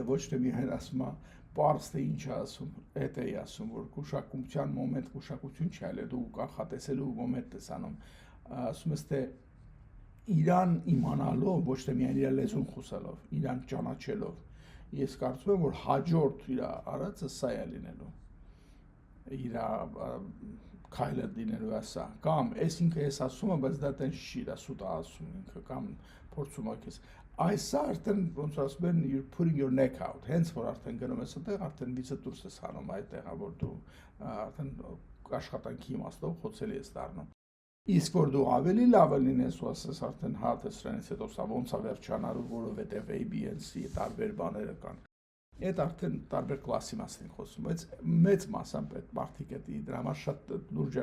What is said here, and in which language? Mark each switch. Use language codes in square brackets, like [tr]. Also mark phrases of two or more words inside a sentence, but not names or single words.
[hy] ոչ թե միայն ասում է պարզ թե ինչ է ասում, հետ է ասում, որ գուշակության մոմենտ գուշակություն չի, այլ դու կանխատեսելու մոմենտ ես անում։ Ասում ես թե իրան իմանալով, ոչ թե միայն իր լեզուն խոսալով, իրան ճանաչելով, ես կարծում եմ, որ հաջորդ իր արածը սա է լինելու։ Իր քայլը լինելու է սա, կամ այս ինքը ես ասում եմ, բայց դա տենց չի, դա սուտ ասում ինքը, կամ փորձում է քեզ այս արդեն ոնց ասում են [en] you're putting your neck out, [hy] հենց որ արդեն գնում ես այդտեղ, արդեն վիճը դուրս ես հանում այդտեղա, որ դու արդեն աշխատանքի իմաստով խոցելի ես դառնում։ Իսկ որ դու ավելի լավը լինես ու ասես արդեն հա դրանից հետո սա ոնց է վերջանալու, որովհետև ABC տարբեր բաները կան։ Այդ արդեն տարբեր կլասի մասին ենք խոսում, բայց մեծ մասամբ այդ մարդիկ այդ դրա համար շատ լուրջ